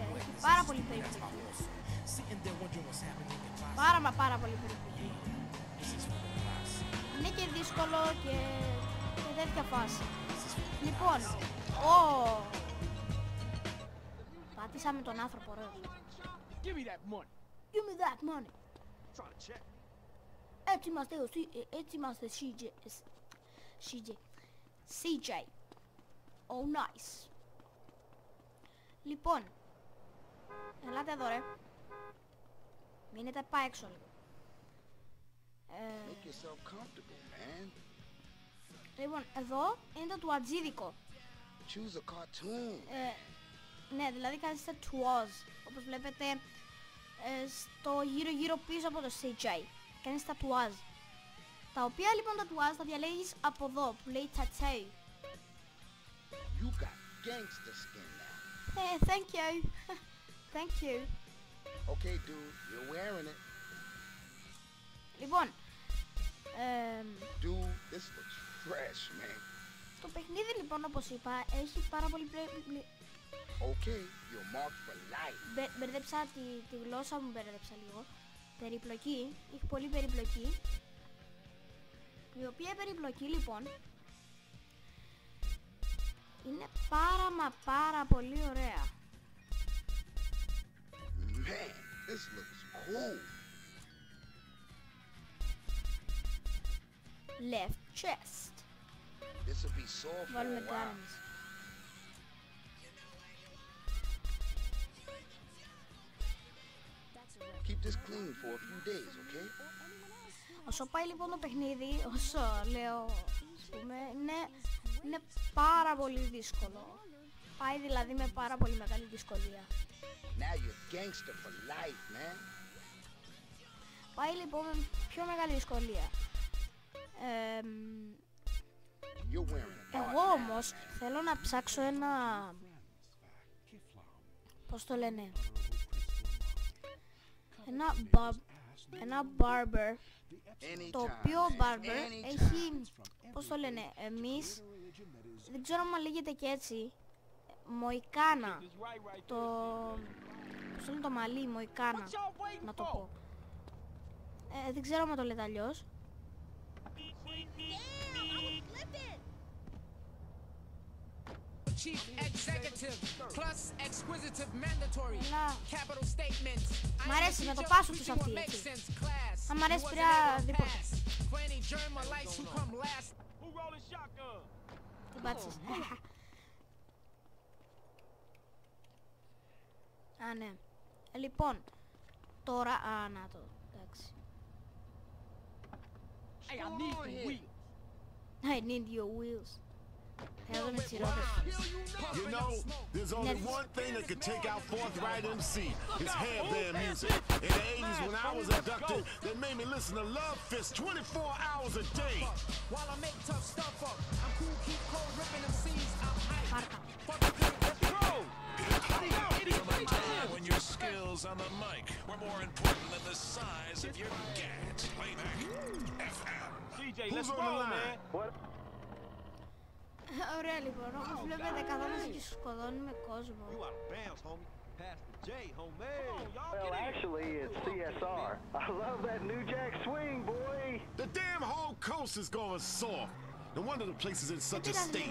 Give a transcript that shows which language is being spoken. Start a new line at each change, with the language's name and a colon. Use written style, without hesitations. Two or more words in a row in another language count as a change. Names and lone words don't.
Greek: Έχει πάρα πολύ περιπλοκή. Πάρα πολύ περιπλοκή. Είναι και δύσκολο και τέτοια φάση. Λοιπόν, πάτησαμε τον άνθρωπο ρε.
English: Give me that money. Give me that money. Trying to check.
Greek: Έτσι είμαστε CJ.
English: Oh nice.
Greek: Λοιπόν, ελάτε εδώ ρε. Μείνετε πά έξω λίγο.
English: Make yourself comfortable, man.
Greek: Λοιπόν, εδώ είναι το τουατζίδικο.
English: Choose a cartoon.
Greek: Ναι, δηλαδή καθίστε τουάζ. Όπως βλέπετε στο γύρω πίσω από το CJ. Κάνεις τατουάζ. Τα οποία λοιπόν τα τατουάζ θα διαλέγεις από εδώ που λέει tattoo.
English: You got gangster skin now. Thank you. Thank you. Okay, dude, you're wearing it.
Greek: Λοιπόν,
English: Dude, this looks fresh, man.
Greek: το παιχνίδι λοιπόν όπως είπα έχει πάρα πολύ
English: Okay, you're marked for life.
Greek: Μπερδέψα τη γλώσσα μου, μπερδέψα λίγο. Περιπλοκή, έχει πολύ περιπλοκή. Η οποία περιπλοκή λοιπόν Είναι πάρα πολύ ωραία.
English: Man, this looks cool. Left chest. This will be sore for
Greek: Βάλουμε
English: a while. guns. Keep this clean for a few days, okay?
Greek: Όσο πάει λοιπόν το παιχνίδι, όσο λέω, ας πούμε, είναι πάρα πολύ δύσκολο. Πάει δηλαδή με πάρα πολύ μεγάλη δυσκολία.
English: Now you're gangster for life, man.
Greek: Πάει λοιπόν με πιο μεγάλη δυσκολία.
English: You're wearing a
Greek: Εγώ όμως θέλω να ψάξω ένα... Πώς το λένε? Ένα barber. Το οποίο barber έχει... Πώς το λένε? Εμείς... Δεν ξέρω αν λέγεται και έτσι. Μοϊκάνα. Το... Πώς το λένε το μαλλί, μοϊκάνα. Να το πω. Δεν ξέρω αν το λέτε αλλιώς.
English: Chief executive plus exquisitive mandatory capital statements.
Greek: Μ' αρέσει με το πάσο τους αυτή, έτσι. Αν μ' αρέσει πια τίποτα. Την πάτησες. Α, ναι. Λοιπόν, τώρα... Α, να το. Εντάξει.
English: I need your wheels. You know, there's only one thing that could take out Forthright MC. It's headband music. In the 80s when I was abducted, they made me listen to Love Fist 24 hours a day. While I make tough stuff up, I'm cool, keep cold, ripping them seeds. I'm hype. When your skills on the mic were more important than the size of your gadget. Playback FM. CJ, Who's let's on the roll, line? man.
Greek: Ωραία λοιπόν, όπως βλέπετε καθόμαστε και σκοτώνουμε κόσμο.
English: You out of bounds, homie. Pass the J, homie. Well, actually, it's CSR. I love that New Jack Swing, boy. The damn whole coast is going soft. No wonder the place is in such a state.